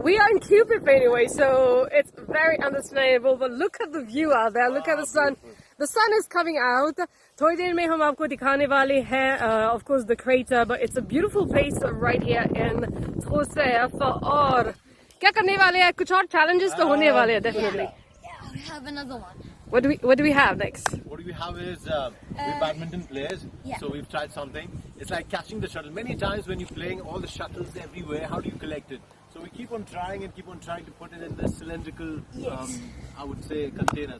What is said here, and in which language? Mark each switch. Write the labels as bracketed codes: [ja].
[en] We are in Curepipe anyway, so it's very understandable. But look at the view out there. Look at the sun. The sun is coming out. [hi] थोड़ी देर में हम आपको दिखाने वाले हैं, [en] of course, the crater, but it's a beautiful place right here in Aux Cerfs. [hi] और क्या करने वाले हैं? कुछ और challenges तो होने वाले हैं, definitely. [en] Yeah, we have another one. What do we have next? What we have is we're badminton players, yeah. So we've tried something. It's like catching the shuttle. Many times when you're playing, all the shuttles everywhere. How do you collect it? So we keep on trying to put it in the cylindrical, I would say, container.